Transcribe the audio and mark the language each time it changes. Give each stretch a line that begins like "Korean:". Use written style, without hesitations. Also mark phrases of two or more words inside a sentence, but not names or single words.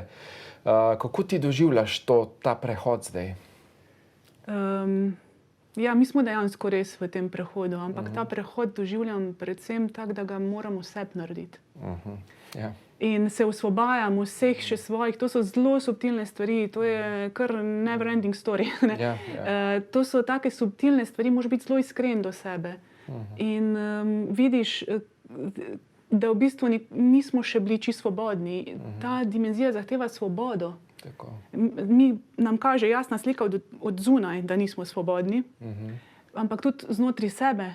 Slovenian: Kako ti doživljaš ta prehod zdaj? Ja, mi smo dejansko res v tem prehodu, ampak ta prehod doživljam predvsem tako, da ga moramo sebi narediti. Ja. In se osvobajamo vseh še svojih, to so zelo subtilne stvari, to je kar
English: never ending story.
Slovenian: Ne? Ja. To so take subtilne stvari, moraš biti zelo iskren do sebe. In vidiš, da v bistvu nismo še bili čisto svobodni. Ta dimenzija zahteva svobodo. Tako. Nam kaže jasna slika od zunaj, da nismo svobodni, ampak tudi znotraj sebe.